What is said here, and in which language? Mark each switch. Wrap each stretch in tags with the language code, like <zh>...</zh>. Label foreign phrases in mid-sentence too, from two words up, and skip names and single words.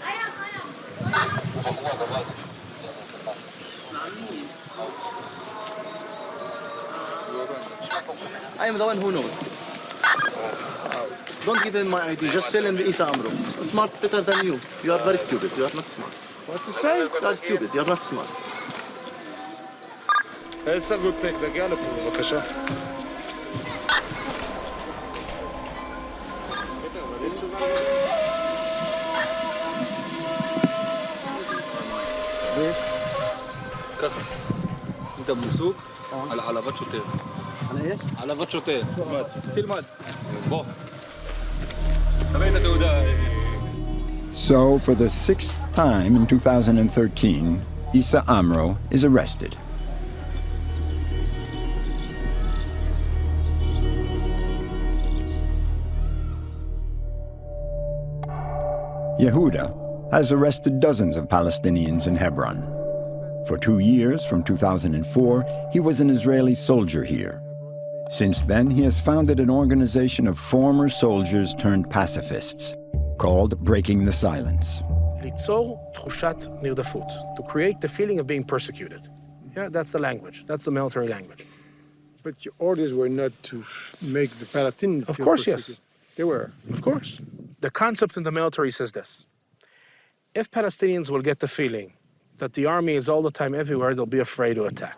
<en>I am the one who knows. Don't give him my ID. Just tell him Isa Amro. Smart better than you. You are very stupid. You are not smart. What to say? You are stupid. You are not smart.</en> <he>איזה גוטק, תגיע לפה, בבקשה. ככה,</he> <ar>انت ممسوك على حلبات שוטר. على ايش؟</ar> <he>حلبات שוטר. תלמד. בוא. תביא את התעודה.</he> <en>So, for the 6th time in 2013, Issa Amro is arrested. Yehuda has arrested dozens of Palestinians in Hebron. For 2 years, from 2004, he was an Israeli soldier here. Since then, he has founded an organization of former soldiers turned pacifists called Breaking the Silence.</en> <he>ליצור תחושת נרדפות,</he> <en>to create the feeling of being persecuted. Yeah, that's the language. That's the military language. But your orders were not to make the Palestinians Of feel course, persecuted. yes. They were. Of course. The concept in the military says this. If Palestinians will get the feeling that the army is all the time everywhere, they'll be afraid to attack.</en>